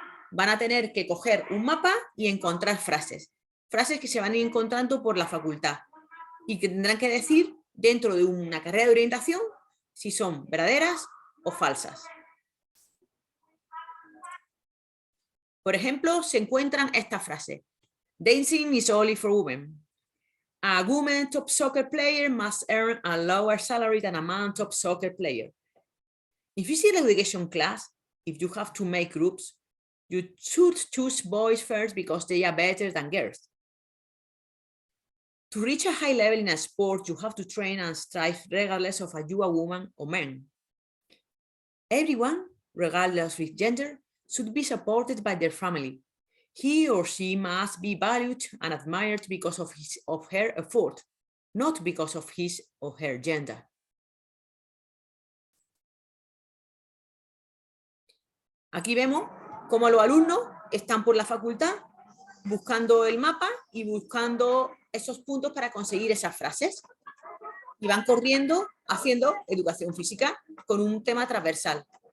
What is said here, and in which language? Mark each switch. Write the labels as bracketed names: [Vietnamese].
[Spanish] Van a tener que coger un mapa y encontrar frases. Frases que se van a ir encontrando por la facultad y que tendrán que decir dentro de una carrera de orientación si son verdaderas o falsas. Por ejemplo, se encuentran esta frase. [English] Dancing is only for women. A woman top soccer player must earn a lower salary than a man top soccer player. In physical education class, if you have to make groups, you should choose boys first because they are better than girls. To reach a high level in a sport, you have to train and strive regardless of you a woman or man. Everyone, regardless of gender, should be supported by their family. He or she must be valued and admired because of his or her effort, not because of his or her gender. [Spanish] Aquí vemos cómo los alumnos están por la facultad buscando el mapa y buscando esos puntos para conseguir esas frases. y van corriendo haciendo educación física con un tema transversal.